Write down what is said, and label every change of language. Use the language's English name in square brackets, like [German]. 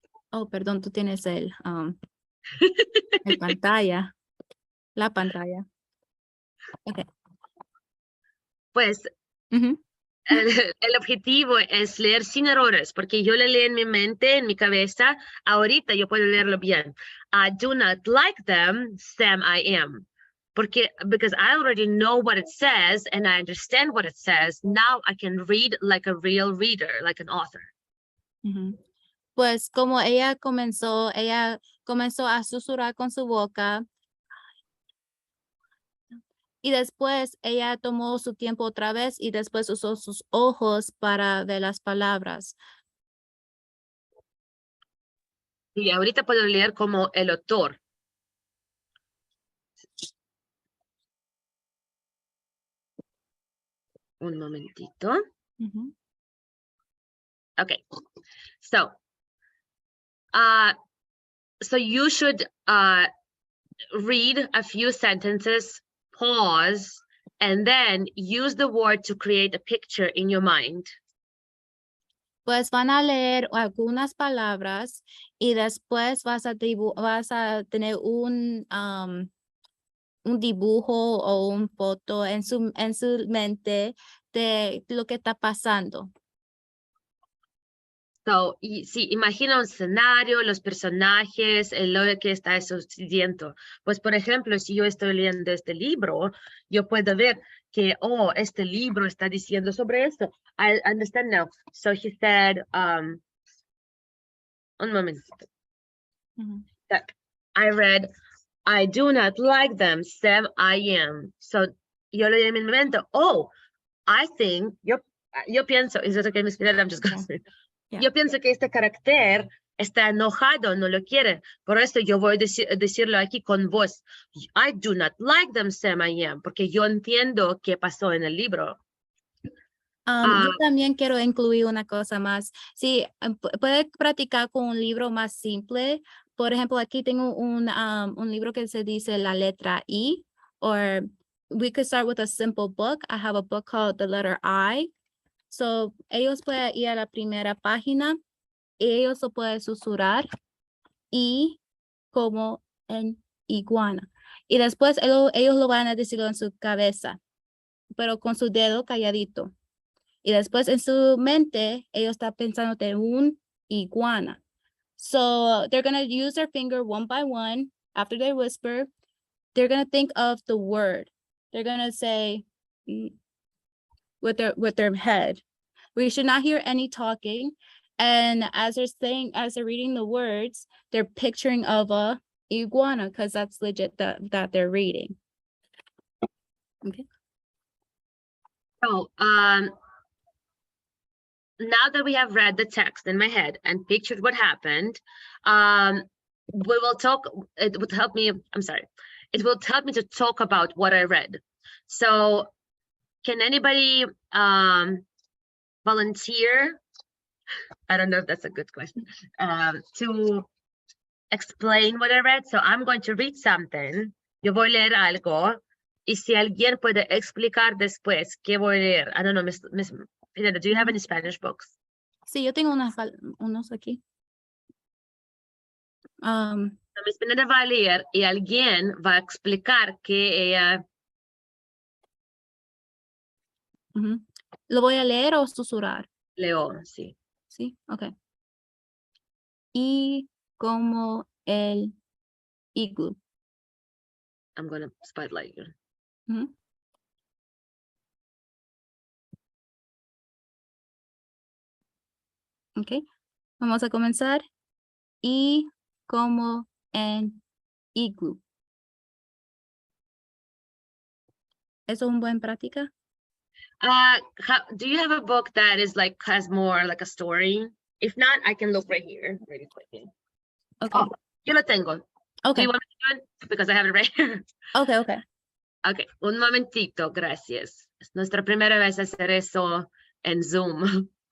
[Spanish] Oh, perdón, tú tienes el pantalla. La pantalla. Ok. Pues el objetivo es leer sin errores, porque yo le leo en mi mente, en mi cabeza. Ahorita yo puedo leerlo bien. [English] I do not like them, Sam, I am. Because I already know what it says and I understand what it says. Now I can read like a real reader, like an author. [Spanish] Pues como ella comenzó a susurrar con su boca y después ella tomó su tiempo otra vez y después usó sus ojos para ver las palabras. Y ahorita puedo leer como el autor. Un momentito. [English] Okay. So you should read a few sentences, pause, and then use the word to create a picture in your mind. [Spanish] Pues van a leer algunas palabras y después vas a tener un dibujo o un foto en su mente de lo que está pasando. So, sí, imagina un escenario, los personajes, lo que está sucediendo. Pues, por ejemplo, si yo estoy leyendo este libro, yo puedo ver que, oh, este libro está diciendo sobre esto. [English] I understand now. So he said, [Spanish] un momentito. [English] That I read, I do not like them, Sam, I am. So, [Spanish] yo leí en mi mente, [English] oh, I think, [Spanish] yo pienso, [English] is it okay, Miss Pineda? I'm just going to say. Yeah. [Spanish] Yo pienso que este carácter está enojado, no lo quiere. Por eso yo voy a decirlo aquí con voz. [English] I do not like them, Sam, I am. [Spanish] Porque yo entiendo qué pasó en el libro. Yo también quiero incluir una cosa más. Sí, puede practicar con un libro más simple. Por ejemplo, aquí tengo un libro que se dice la letra I. [English] Or we could start with a simple book. I have a book called The Letter I. [Spanish] So, ellos pueden ir a la primera página y ellos lo pueden susurrar y como en iguana. Y después ellos lo van a decir en su cabeza, pero con su dedo calladito. Y después en su mente, ellos están pensando de un iguana. [English] So they're going to use their finger one by one. After they whisper, they're going to think of the word. They're going to say with their head. We should not hear any talking. And as they're reading the words, they're picturing of a iguana because that's legit that they're reading. Okay. So, now that we have read the text in my head and pictured what happened, we will talk. It would help me. I'm sorry. It will help me to talk about what I read. So, can anybody volunteer? I don't know if that's a good question. To explain what I read. So I'm going to read something. [Spanish] Yo voy a leer algo. Y si alguien puede explicar después qué voy a leer. [English] I don't know, Miss Pineda, do you have any Spanish books? [Spanish] Sí, yo tengo unos aquí. So Miss Pineda va a leer y alguien va a explicar que ella... ¿Lo voy a leer o susurrar? Leo, sí. Sí, ok. Y como el iglú. [English] I'm going to spotlight you. [Spanish] Ok, vamos a comenzar. Y como en iglú. ¿Eso es una buena práctica? [English] Do you have a book that is like has more like a story? If not, I can look right here really quickly. Okay. [Spanish] Oh, yo lo tengo. [English] Do Okay. you want me to do it? Because I have it right here. Okay, okay. [Spanish] Ok, un momentito, gracias. Es nuestra primera vez hacer eso en Zoom.